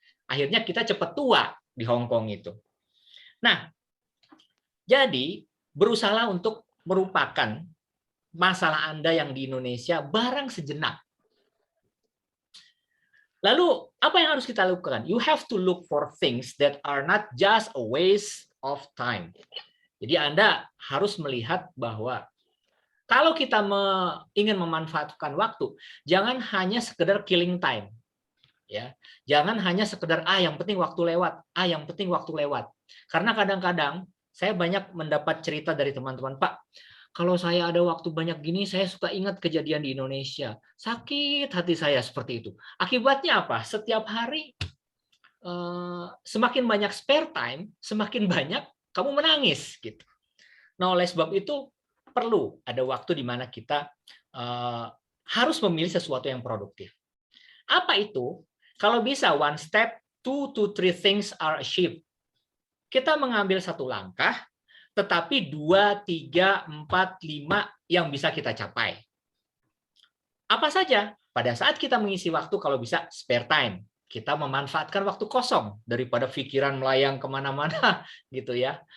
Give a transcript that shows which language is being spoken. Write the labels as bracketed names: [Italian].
[Indonesian] Akhirnya kita cepat tua di Hong Kong itu. Nah, jadi berusaha untuk merupakan masalah Anda yang di Indonesia barang sejenak. Lalu Apa yang harus kita lakukan? [English] You have to look for things that are not just a waste of time. [Indonesian] Jadi Anda harus melihat bahwa kalau kita ingin memanfaatkan waktu, jangan hanya sekedar killing time. Ya, jangan hanya sekedar yang penting waktu lewat, yang penting waktu lewat. Karena kadang-kadang saya banyak mendapat cerita dari teman-teman, Pak, kalau saya ada waktu banyak gini, saya suka ingat kejadian di Indonesia. Sakit hati saya seperti itu. Akibatnya apa? Setiap hari semakin banyak spare time, semakin banyak kamu menangis gitu. Nah, oleh sebab itu perlu ada waktu di mana kita harus memilih sesuatu yang produktif. Apa itu? Kalau bisa [English] one step, 2 to 3 things are achieved. [Indonesian] Kita mengambil satu langkah, tetapi 2, 3, 4, 5 yang bisa kita capai. Apa saja? Pada saat kita mengisi waktu, kalau bisa spare time. Kita memanfaatkan waktu kosong daripada pikiran melayang kemana-mana, gitu ya.